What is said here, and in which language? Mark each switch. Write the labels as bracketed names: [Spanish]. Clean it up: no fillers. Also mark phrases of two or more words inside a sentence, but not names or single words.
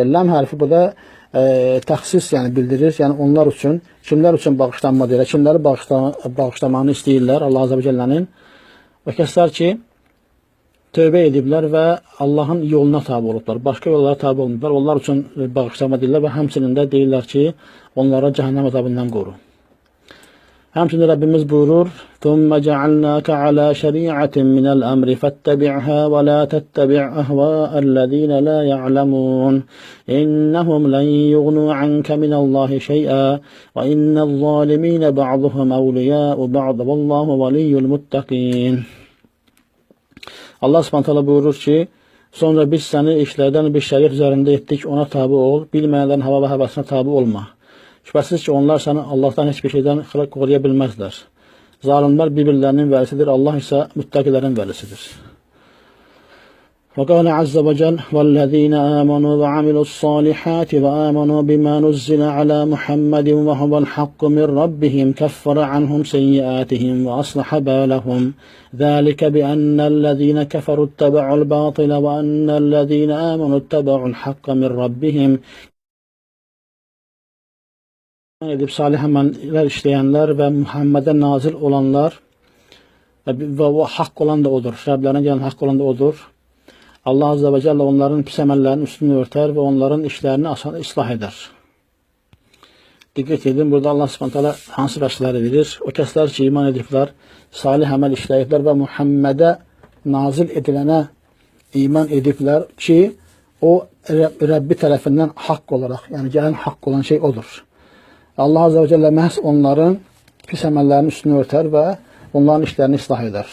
[Azerbaijani] Ləm hərfi bu da təxsis yəni bildirir. Yəni onlar üçün, kimlər üçün bağışlanma deyirlər, kimləri bağışlamanı istəyirlər Allah Azze ve Celle'nin. O kəslər ki, tövbə ediblər və Allahın yoluna tabi olublar. Başqa yollara tabi olmublar. Onlar üçün bağışlanma deyirlər və həmçinin də deyirlər ki, onlara cəhənnəm əzabından qoru. Həmçinin Rəbbimiz buyurur: [Arabic] "ثم جعلناك على شريعة من الأمر فاتبعها ولا تتبع أهواء الذين لا يعلمون. إنهم لن يغنوا عنك من الله شيئا وإن الظالمين بعضهم أولياء بعض والله ولي المتقين." [Azerbaijani] Allah Subhanahu taala buyurur ki, sonra biz səni işlərdən bir şəriət üzərində etdik, ona tabi ol, bilməyənlərin hava və həvəsinə tabi olma. Şübhəsiz ki, onlar səni Allahdan heç bir şeydən qoruya bilməzlər. Zalimlər bir-birlərinin vəlisidir, Allah isə müttəqilərin vəlisidir. [Arabic] وقال عز وجل والذين آمنوا وعملوا الصالحات وآمنوا بما نزل على محمد وهو الحق من ربهم كفر عنهم سيئاتهم وأصلح بالهم ذلك بأن الذين كفروا اتبعوا الباطل وأن الذين آمنوا اتبعوا الحق من ربهم [Turkish] edip salih ameller işleyenler ve Muhammed'e nazil olanlar ve o hak olan da odur. Rablerine gelen hak olan da odur. Allah Azze ve Celle onların pis emellerinin üstünü örter ve onların işlerini ıslah eder. [Azerbaijani] Dikkat edin, burada Allah subhanahu hansı vəsləri verir? O kəslər ki, iman ediblər, salih əməl işləyiblər və Muhammedə nazil edilənə iman ediblər ki, o Rəbbi tərəfindən haqq olaraq, yəni gələn haqq olan şey odur. Allah Azze ve Celle məhz onların pis əməllərinin üstünü örtər və onların işlərini ıslah edər.